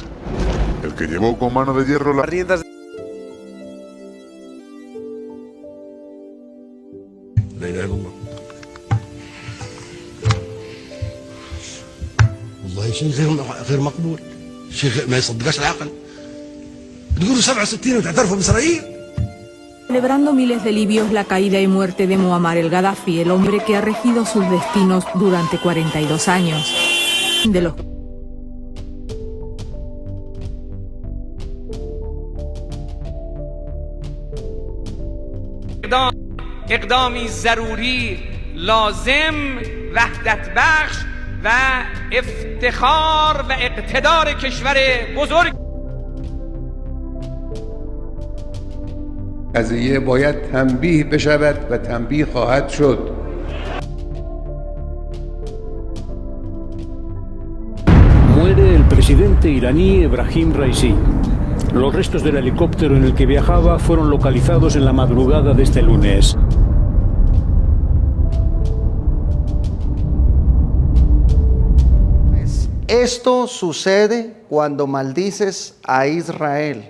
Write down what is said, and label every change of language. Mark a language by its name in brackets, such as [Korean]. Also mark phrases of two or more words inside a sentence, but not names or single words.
[Spanish] El que llevó con mano de hierro las riendas [Arabic] لا اله الا الله. والله شيء غير مقبول، شيء ما يصدقش العقل. تقولوا 67 وتعترفوا باسرائيل. [Spanish] Celebrando miles de libios la caída y muerte de Muammar el Gaddafi, el hombre que ha regido sus destinos durante 42 años. De los [Persian] اقدامی ضروری لازم وحدت بخش و افتخار و اقتدار کشور بزرگ. قضیه باید تنبیه بشود و تنبیه خواهد شد. [Spanish] Muere el presidente iraní Ebrahim Raisi. Los restos del helicóptero en el que viajaba fueron localizados en la madrugada de este lunes. Esto sucede cuando maldices a Israel.